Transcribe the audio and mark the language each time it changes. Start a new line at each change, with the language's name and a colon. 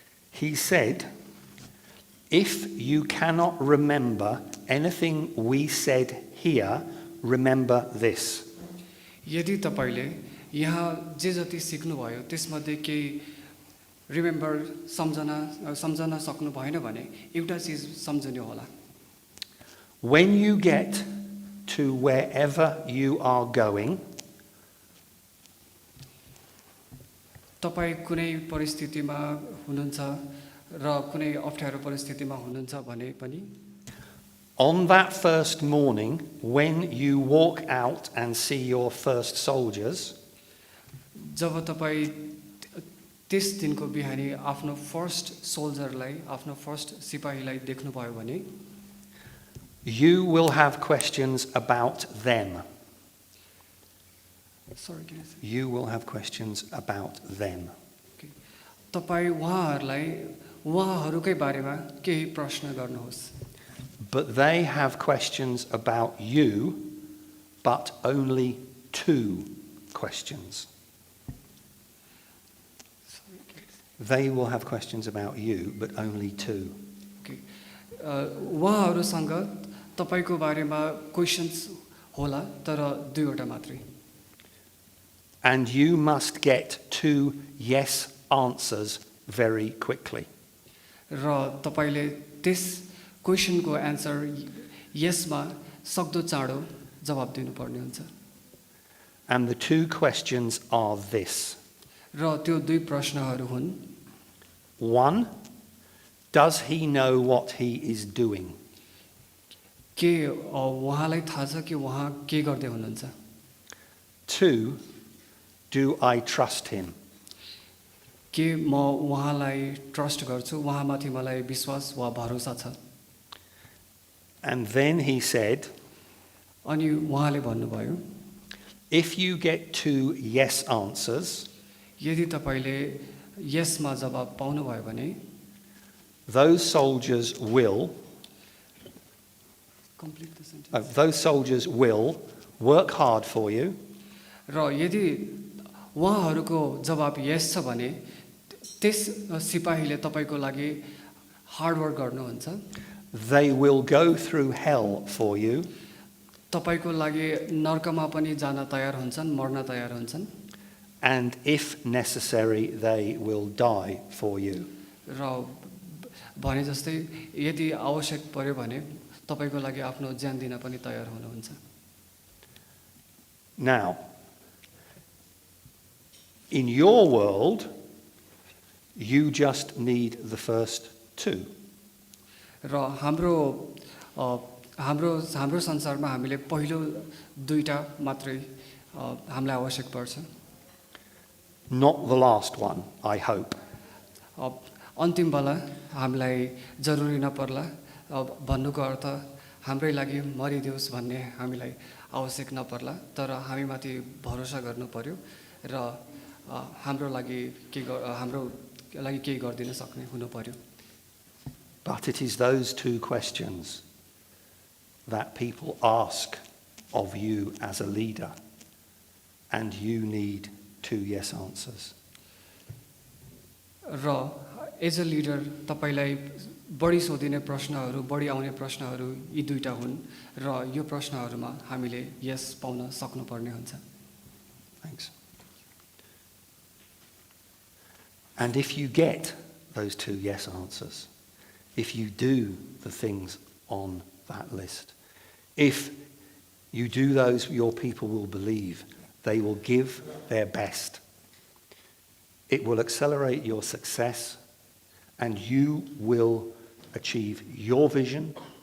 English: He said, if you cannot remember anything we said here, remember this.
Nepali: यदि तपाईले यहाँ जे जति सिक्नुभयो त्यसमध्ये केही रिमेम्बर सम्झन सक्नु भएन भने एउटा चीज सम्झनु होला.
English: When you get to wherever you are going,
Nepali: तपाई कुनै परिस्थितिमा हुनुहुन्छ र कुनै अप्ठ्यारो परिस्थितिमा हुनुहुन्छ भने पनि
English: on that first morning, when you walk out and see your first soldiers,
Nepali: जब तपाई त्यस दिनको बिहानी आफ्नो फर्स्ट सोल्जरलाई आफ्नो फर्स्ट सिपाहीलाई देख्नुभयो भने
English: you will have questions about them. You will have questions about them.
Nepali: तपाई उहाँहरुकै बारेमा केही प्रश्न गर्नुहोस्.
English: But they have questions about you, but only 2 questions. They will have questions about you, but only 2.
Nepali: उहाँहरुसँग तपाईको बारेमा क्वेशन्स होला तर 2 वटा मात्रै.
English: And you must get 2 yes answers very quickly.
Nepali: र तपाईले त्यस क्वेशनको आन्सर यसमा सक्दो चाँडो जवाब दिनुपर्ने हुन्छ.
English: And the 2 questions are this.
Nepali: र त्यो 2 प्रश्नहरू हुन्.
English: 1, Does he know what he is doing?
Nepali: के उहाँलाई थाहा छ कि उहाँ के गर्दै हुनुहुन्छ?
English: 2, do I trust him?
Nepali: के म उहाँलाई ट्रस्ट गर्छु, उहाँमाथि मलाई विश्वास वा भरोसा छ?
English: And then he said,
Nepali: अनि उहाँले भन्नुभयो,
English: if you get 2 yes answers,
Nepali: यदि तपाईँले यसमा जवाब पाउनुभयो भने
English: those soldiers will complete the sentence. those soldiers will work hard for you,
Nepali: र यदि उहाँहरूको जवाब यस छ भने त्यस सिपाहीले तपाईँको लागि हार्डवर्क गर्नुहुन्छ,
English: they will go through hell for you,
Nepali: तपाईँको लागि नर्कमा पनि जान तयार हुन्छन्, मर्न तयार हुन्छन्,
English: and if necessary, they will die for you.
Nepali: र भने जस्तै यदि आवश्यक पर्यो भने तपाईँको लागि आफ्नो ज्यान दिन पनि तयार हुनुहुन्छ।
English: Now, in your world, you just need the first 2.
Nepali: र हाम्रो हाम्रो हाम्रो संसारमा हामीले पहिलो दुईटा मात्रै हामीलाई आवश्यक पर्छ,
English: Not the last one, I hope.
Nepali: अन्तिम बेला हामीलाई जरुरी नपर्ला, भन्नुको अर्थ हाम्रै लागि मरिदियोस् भन्ने हामीलाई आवश्यक नपर्ला, तर हामीमाथि भरोसा गर्नु पर्यो र हाम्रो लागि केही गरिदिन सक्ने हुनु पर्यो।
English: But it is those 2 questions that people ask of you as a leader, and you need 2 yes answers.
Nepali: र
English: as a leader
Nepali: तपाईँलाई बढी सोधिने प्रश्नहरू, बढी आउने प्रश्नहरू यी दुईटा हुन् र यो प्रश्नहरूमा हामीले यस पाउन सक्नुपर्ने हुन्छ।
English: Thanks. And if you get those 2 yes answers, if you do the things on that list, if you do those, your people will believe. They will give their best. It will accelerate your success, and you will achieve your vision.